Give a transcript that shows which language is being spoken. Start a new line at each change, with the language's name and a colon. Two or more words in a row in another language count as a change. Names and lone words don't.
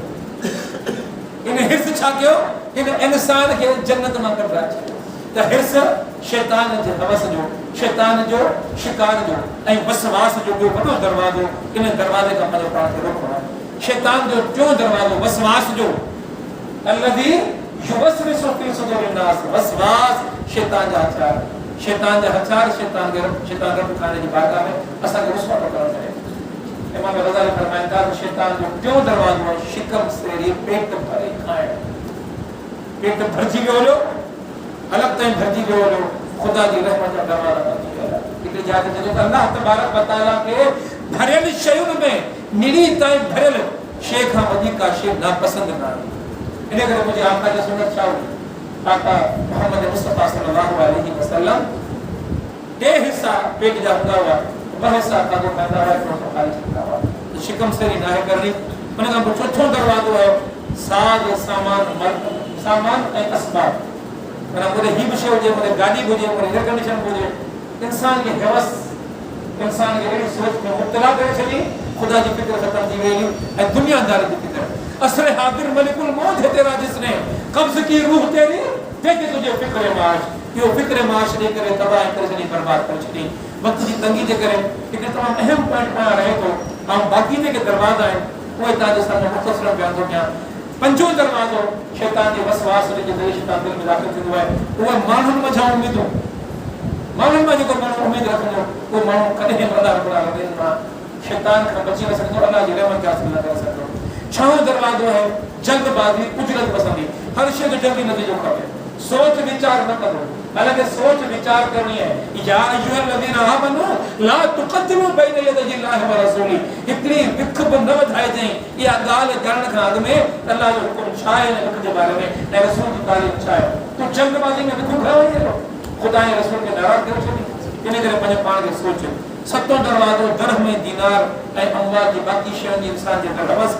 Sindhi: इन हिर्स छा कयो इन इंसान के जन्नत में कढा त हिर्स शैतान जे हवस जो शैतान जो शिकार जो ऐं वसवास जो ॿियो वॾो दरवाज़ो इन दरवाज़े का पंहिंजो पाण खे रोकणो आहे। शैतान जो टियों दरवाज़ो वसवास जो
Arabic: الذي يوسوس في صدور الناس.
Sindhi: वसवास शैतान जा हथियार शैतान रब खाने जी बारगाह में असां खे रुसवा करणु चाहे। इमाम गज़ाली फरमाइनि था शैतान जो टियों दरवाज़ो है शिकम सेड़ी पेट भरे खाइण। पेट भरजी वियो हुयो अलॻि ताईं भरजी वियो हुयो ख़ुदा जी रहमत जा दरवाज़ा बंदि थी विया। हिकिड़ी जात चयो त
Arabic: الله تبارك وتعالى
Sindhi: खे भरियल शयुनि में निड़ी ताईं भरियल शइ खां वधीक का शइ नापसंद न आहे। इन करे मुंहिंजे आका जी सुन्नत छा हुई आका मोहम्मद मुस्तफ़ा
Arabic: صلى الله عليه وسلم
Sindhi: टे हिस्सा पेट जा हूंदा हुआ ॿ हिस्सा खाधो खाईंदा हुआ हिकिड़ो खाई छॾींदा हुआ। तो शिकम सेरी न आहे करणी। उन खां पोइ चौथों दरवाज़ो है साज सामान ऐं असबाब। माना कोई ही शइ हुजे कोई गाॾी हुजे कोई
English: air condition
Sindhi: हुजे
Urdu: انسان کی ہوس انسان کی
Sindhi: अहिड़ी सोच में मुब्तला करे छॾी ख़ुदा जी फिक्र ख़त्म थी वई ऐं दुनियादारी जी फिक्र।
Urdu: عصر حاضر ملک الموت ہے تیرا جس نے قبض کی روح تیری دیکھے تجھے فکر معاش.
Sindhi: यो फिक्र माश ॾेई करे तबाह करे छॾी बर्बाद करे छॾी।
Urdu: وقت کی تنگی
Sindhi: जे करे हिकिड़ो तमामु अहम पॉइंट पाण रहे थो ऐं बाक़ी जेके दरवाज़ा आहिनि उहे तव्हांजे साम्हूं मुख़्तसर बयान थो कयां। पंजो दरवाज़ो शैतान जे वसवास जे ज़रिए शैतान दिलि में दाख़िल थींदो आहे उहे माण्हुनि मंझां उमेदूं माण्हुनि मां जेको माण्हू उमेद रखंदो उहो माण्हू कॾहिं
Arabic: الله رب العالمين
Sindhi: मां शैतान खां बची न सघंदो अल्लाह जी रहमत खे हासिल न करे सघंदो। छहों दरवाज़ो है जल्दबाज़ी उजरत पसंदी। हर शइ जो जल्दी नतीजो खपे सोच विचार न करो हालांकि सोच विचार करनी है।
Arabic: يا أيها الذين آمنوا لا تقدموا بين يدي الله ورسوله.
Sindhi: हिकिड़ी विख बि न वधाइजांइ इहा ॻाल्हि करण खां अॻु में अल्लाह जो हुकुम छा आहे विख जे बारे में ऐं रसूल जी तालीम छा आहे। तूं जल्दबाज़ी में विख खयो वञे ख़ुदा ऐं रसूल खे नाराज़ करे छॾी। इन करे पंहिंजे पाण खे सोच। सतों दरवाज़ो दरह में दीनार ऐं अमवाल जी बाक़ी शयुनि जी इंसान जे अंदरि हवस।